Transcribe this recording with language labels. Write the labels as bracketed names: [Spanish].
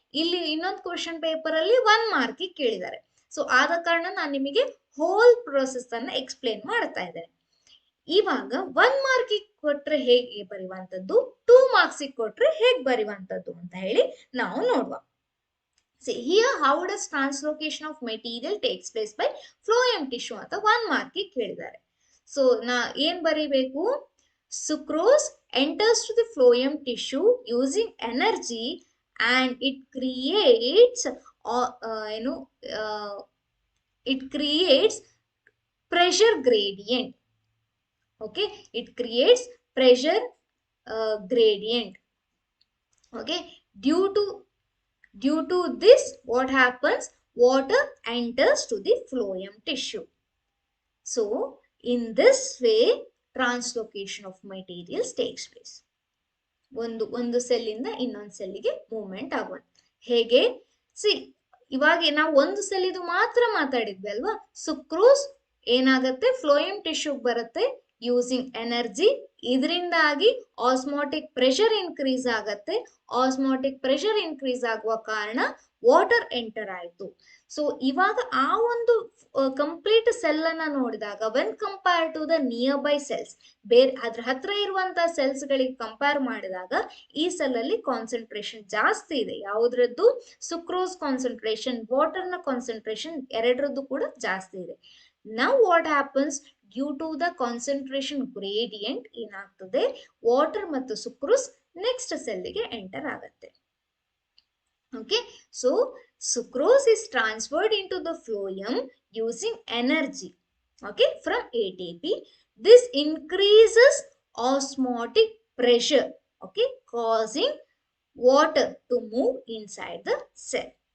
[Kannada] ಇಲ್ಲಿ ಇನ್ನೊಂದು question paper ಅಲ್ಲಿ 1 ಮಾರ್ಕ್ ಕೇಳಿದ್ದಾರೆ. ಸೊ ಆದ ಕಾರಣ ನಾನು ನಿಮಗೆ ಹೋಲ್ ಪ್ರೊಸೆಸ್ ಅನ್ನ ಎಕ್ಸ್ಪ್ಲೇನ್ ಮಾಡ್ತಾ ಇದ್ದೇನೆ. ಇವಾಗ 1 ಮಾರ್ಕ್ ಕೊಟ್ರೆ ಹೇಗೆ ಬರೆಯುವಂತದ್ದು, 2 ಮಾರ್ಕ್ಸ್ ಕೊಟ್ರೆ ಹೇಗೆ ಬರೆಯುವಂತದ್ದು ಅಂತ ಹೇಳಿ ನಾವು ನೋಡುವ. [English] See here how does translocation of material takes place by phloem tissue [Kannada] ಅಂತ 1 ಮಾರ್ಕ್ ಕೇಳಿದ್ದಾರೆ. ಸೊ ನಾ ಏನ್ ಬರೀಬೇಕು? [English] Sucrose enters to the phloem tissue using energy and it creates ಏನು it creates pressure gradient. Okay, it creates pressure gradient. Okay, due to this, what happens? Water enters to the phloem tissue. So in this way, translocation of materials takes place. [Kannada] ಒಂದು ಸೆಲ್ಲಿಂದ ಇನ್ನೊಂದು ಸೆಲ್ಲಿಗೆ movement ಆಗುವಂತ. ಹೇಗೆ? C, ಇವಾಗ ನಾವು ಒಂದು ಸೆಲ್ಲಿದು ಮಾತ್ರ ಮಾತಾಡಿದ್ವಿ ಅಲ್ವಾ. ಸುಕ್ರೋಸ್ ಏನಾಗತ್ತೆ? ಫ್ಲೋಯಮ್ ಟಿಶ್ಯೂಗೆ ಬರುತ್ತೆ ಯೂಸಿಂಗ್ ಎನರ್ಜಿ. ಇದರಿಂದಾಗಿ ಆಸ್ಮೋಟಿಕ್ ಪ್ರೆಷರ್ ಇನ್ಕ್ರೀಸ್ ಆಗತ್ತೆ. ಆಸ್ಮೋಟಿಕ್ ಪ್ರೆಷರ್ ಇನ್ಕ್ರೀಸ್ ಆಗುವ ಕಾರಣ ವಾಟರ್ ಎಂಟರ್ ಆಯ್ತು. ಸೊ ಇವಾಗ ಆ ಒಂದು ಕಂಪ್ಲೀಟ್ ಸೆಲ್ ಅನ್ನ ನೋಡಿದಾಗ, [English] when compare to the nearby cells, [Kannada] ಬೇರೆ ಅದ್ರ ಹತ್ರ ಇರುವಂತಹ ಸೆಲ್ಸ್ ಗಳಿಗೆ ಕಂಪೇರ್ ಮಾಡಿದಾಗ ಈ ಸೆಲ್ ಅಲ್ಲಿ ಕಾನ್ಸಂಟ್ರೇಷನ್ ಜಾಸ್ತಿ ಇದೆ. ಯಾವುದ್ರದ್ದು? ಸುಕ್ರೋಸ್ ಕಾನ್ಸಂಟ್ರೇಷನ್, ವಾಟರ್ ನ ಕಾನ್ಸಂಟ್ರೇಷನ್, ಎರಡರದ್ದು ಕೂಡ ಜಾಸ್ತಿ ಇದೆ. [English] Now what happens? Due to the concentration gradient [Kannada] ಏನಾಗ್ತದೆ? ವಾಟರ್ ಮತ್ತು ಸುಕ್ರೋಸ್ ನೆಕ್ಸ್ಟ್ ಸೆಲ್ಗೆ ಎಂಟರ್ ಆಗತ್ತೆ. [English] Okay, so sucrose is transferred into the phloem using energy, okay, from ATP. This increases osmotic pressure, okay, causing water to move inside the cell.